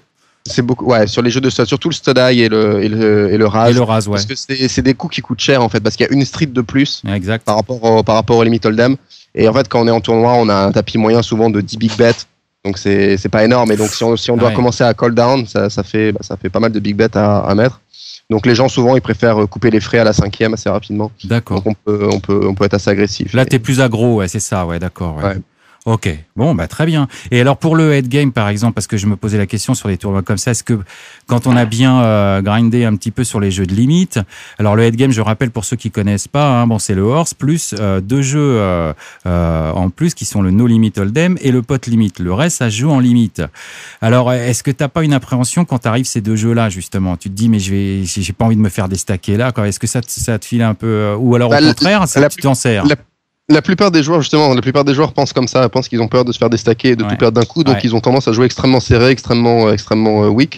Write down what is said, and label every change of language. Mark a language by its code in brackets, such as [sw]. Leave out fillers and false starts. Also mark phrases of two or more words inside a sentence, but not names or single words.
[fr] C'est beaucoup, ouais, sur les jeux de stud, surtout le Stud High et le Raz. Et le Raz, ouais. Parce que c'est des coups qui coûtent cher, en fait, parce qu'il y a une street de plus. Exact. Par rapport au Limit Hold'em. Et en fait, quand on est en tournoi, on a un tapis moyen souvent de 10 [en] big bets. [fr] Donc c'est pas énorme. Et donc si on doit commencer à [en] call down, [fr] ça fait pas mal de [en] big bets [fr] à mettre. Donc les gens souvent ils préfèrent couper les frais à la 5e assez rapidement. D'accord. Donc on peut être assez agressif. Là t'es plus aggro, ouais, c'est ça, ouais, d'accord. Ouais. Ok, bon, très bien. Et alors pour le [en] head game, [fr] par exemple, parce que je me posais la question sur les tournois comme ça, est-ce que quand on a bien grindé un petit peu sur les jeux de limite, alors le [en] head game, [fr] je rappelle pour ceux qui connaissent pas, c'est le horse plus deux jeux en plus qui sont le [en] no limit hold'em [fr] et le [en] pot limit. [fr] Le reste, ça se joue en limite. Alors, est-ce que t'as pas une appréhension quand t'arrives ces deux jeux-là, justement? Tu te dis, mais j'ai pas envie de me faire déstacker là, quoi. Est-ce que ça te file un peu, ou alors au contraire, tu t'en sers? La plupart des joueurs, justement, pensent comme ça, pensent qu'ils ont peur de se faire déstaquer et de tout perdre d'un coup, donc ils ont tendance à jouer extrêmement serré, extrêmement weak.